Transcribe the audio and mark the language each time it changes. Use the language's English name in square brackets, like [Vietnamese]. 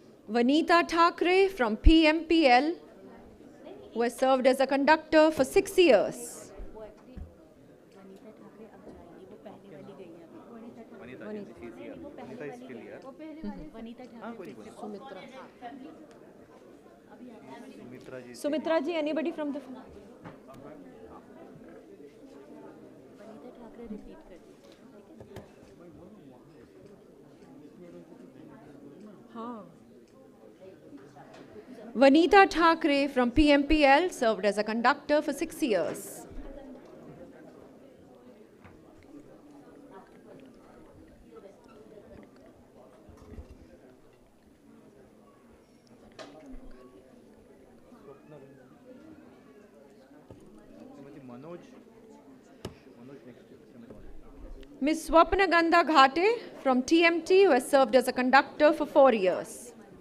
[English] Vanita Thakre from PMPL, who has served as a conductor for 6 years. Vanita ji she is here Vanita is still here हां कोई नहीं Sumitra ji Sumitra ji, anybody from the... Vanita Thakre from PMPL served as a conductor for 6 years. [Hindi] Shrimati Manoj Manoj next [English] Ms. Swapna Gandha Ghate from TMT, who has served as a conductor for 4 years.